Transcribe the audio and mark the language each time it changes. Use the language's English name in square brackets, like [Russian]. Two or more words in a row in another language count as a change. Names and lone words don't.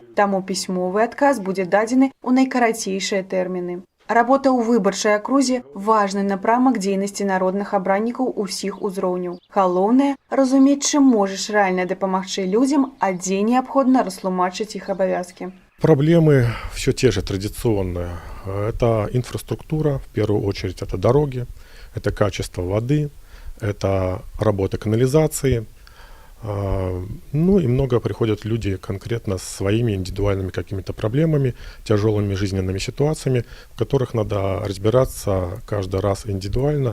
[Belarusian] Таму пісьмовы адказ будзе дадзены ў найкарацейшыя тэрміны. Работа ў выбарчай акрузе – важны напрамак дзейнасці народных абраннікаў усіх узроўняў. Галоўнае – разумець, чым можаш рэальна дапамагчы людзям, а дзе неабходна растлумачыць іх абавязкі. [Russian] Проблемы все те же традиционные. Это инфраструктура, в первую очередь это дороги, это качество воды, это работа канализации. Ну и много приходят люди конкретно с своими индивидуальными какими-то проблемами, тяжелыми жизненными ситуациями, в которых надо разбираться каждый раз индивидуально.